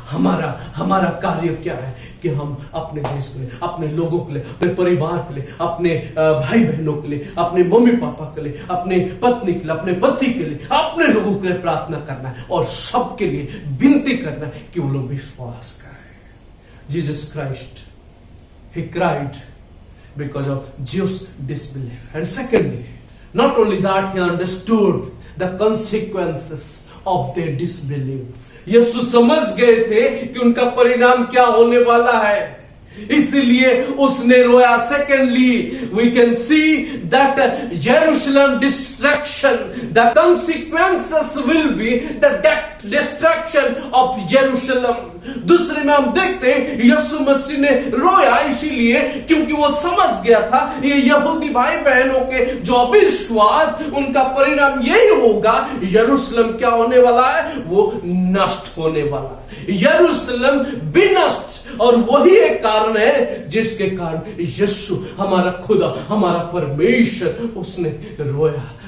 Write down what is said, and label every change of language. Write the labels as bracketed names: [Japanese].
[Hindi] हमारा कार्य क्या है कि हम अपने देश के लिए, अपने लोगों के लिए, अपने परिवार के लिए, अपने भाई बहनों के लिए, अपने मम्मी पापा के लिए, अपने पत्नी के लिए, अपने पति के लिए, अपने लोगों के लिए प्रार्थना करना है और सबके लिए विनती करना है कि वो लोग विश्वास करें। [English] Jesus Christ, he cried because of Jews' disbelief. And secondly, not only that, he understood the consequences of their disbelief. [Hindi] यीशु समझ गए थे कि उनका परिणाम क्या होने वाला है, इसलिए उसने रोया। [English] Secondly, we can see that Jerusalem destruction, the consequences will be the destruction of Jerusalem. [Hindi] दूसरे में हम देखते हैं यीशु मसीह ने रोया इसीलिए क्योंकि वो समझ गया था ये यहूदी भाई बहनों के जो अविश्वास, उनका परिणाम यही होगा। यरूशलेम क्या होने वाला है? वो नष्ट होने वाला है। यरूशलेम विनष्ट, और वही एक कारण है जिसके कारण यीशु हमारा खुदा, हमारा परमेश्वर, उसने रोया।